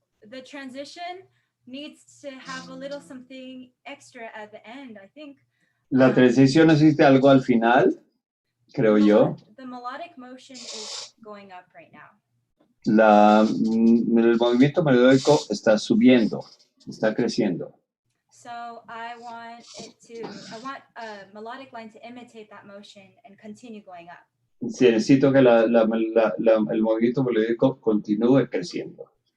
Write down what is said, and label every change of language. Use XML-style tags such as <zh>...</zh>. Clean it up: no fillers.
<en>So the transition needs to have a little something extra at the end, I think.</en> <es>La transición necesita algo al final, creo yo.</es> <en>The melodic motion is going up right now.</en> <es>El movimiento melódico está subiendo, está creciendo.</es> <en>So I want a melodic line to imitate that motion and continue going up.</en> <es>Sí, necesito que el movimiento melódico continúe creciendo.</es>